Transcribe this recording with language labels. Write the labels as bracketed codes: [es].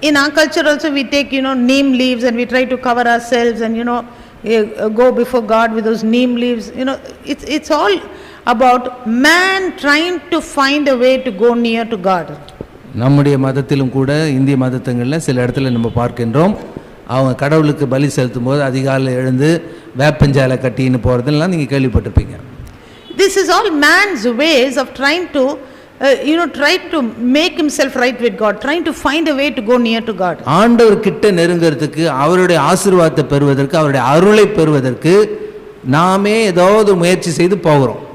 [en] In our culture also we take neem leaves and we try to cover ourselves and go before God with those neem leaves. It's all about man trying to find a way to go near to God. [ta] நம்முடைய மதத்திலும் கூட இந்திய மதத்தங்களில் சில இடத்துல நம்ம பார்க்கின்றோம், அவங்க கடவுளுக்கு பலி செலுத்தும் போது அதிகாலையில் எழுந்து வேப்பஞ்சாலை கட்டின்னு போகிறதெல்லாம் நீங்கள் கேள்விப்பட்டிருப்பீங்க. [en] This is all man's ways of trying to try to make himself right with God, trying to find a way to go near to God. [ta] ஆண்டவர் கிட்ட நெருங்கிறதுக்கு, அவருடைய ஆசீர்வாதத்தை பெறுவதற்கு, அவருடைய அருளை பெறுவதற்கு நாமே ஏதாவது முயற்சி செய்து போகிறோம்.